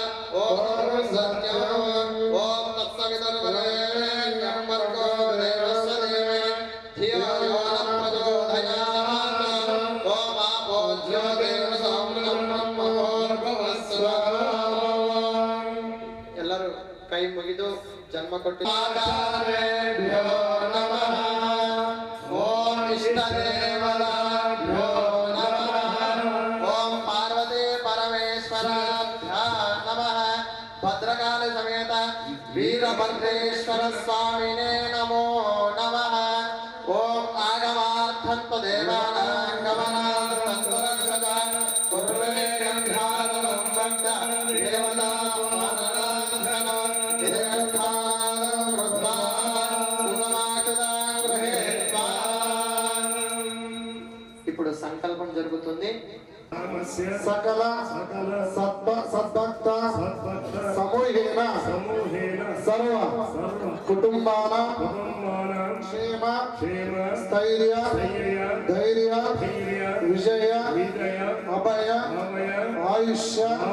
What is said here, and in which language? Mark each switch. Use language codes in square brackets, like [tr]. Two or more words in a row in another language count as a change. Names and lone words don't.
[sa] ఓం సత్యం ఓం తత్సవితుర్వరేణ్యం భర్గో దేవస్య ధీమహి ధియో యో న ప్రచోదయాత్ ఓం ఆపో జ్యోతిర్సమృతం భూర్భువస్సువః. [kn] ಎಲ್ಲರೂ ಕೈ ಮುಗಿದು ಜನ್ಮ ಕೊಟ್ಟು [sa] ಆಚಾರ್ಯೇಭ್ಯೋ ನಮಃ ಓಂ ಇಷ್ಟದೇವತಾಭ್ಯೋ ನಮಃ ಓಂ ಪಾರ್ವತಿ ಪರಮೇಶ್ವರಾಭ್ಯೋ ನಮಃ ಭದ್ರಕಾಳಿ ಸಮೇತ ವೀರಭದ್ರೇಶ್ವರ ಸ್ವಾಮಿನೇ ನಮೋ ನಮಃ ಓಂ ಆಗಮಾರ್ಥಂತ ದೇವಾನಾಂ ಗಮನಾರ್ಥಂತ ರಕ್ಷಕ ಕುರ್ವೇ ಗಂಧಾರಂ ಭಕ್ತ ದೇವತಾ [te] ఇప్పుడు సంకల్పం జరుగుతుంది. [sa] సకల సద్భక్త సమూహేన సర్వ కుటుంబాన క్షేమ స్థైర్య ధైర్య విజయ అభయ ఆయుష్య